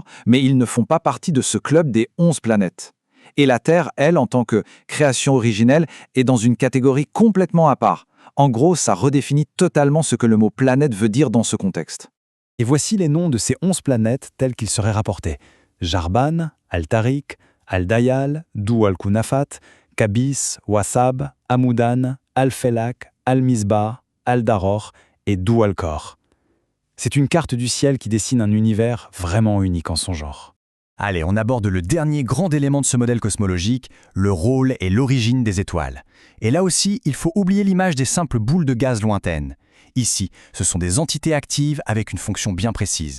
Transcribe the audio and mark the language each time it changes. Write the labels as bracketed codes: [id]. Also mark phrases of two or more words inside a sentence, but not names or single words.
[fr] Mais ils ne font pas partie de ce club des 11 planètes. Et la Terre, elle, en tant que création originelle, est dans une catégorie complètement à part. En gros, ça redéfinit totalement ce que le mot planète veut dire dans ce contexte. Et voici les noms de ces 11 planètes tels qu'ils seraient rapportés. Jarban, Al-Tariq, Al-Dayal, Dou al-Kunafat, Kabis, Wasab, Amoudan, Al-Felak, Al-Misbah, Al-Daror et Dou al-Kor. C'est une carte du ciel qui dessine un univers vraiment unique en son genre. Allez, on aborde le dernier grand élément de ce modèle cosmologique, le rôle et l'origine des étoiles. Et là aussi, il faut oublier l'image des simples boules de gaz lointaines. Ici, ce sont des entités actives avec une fonction bien précise.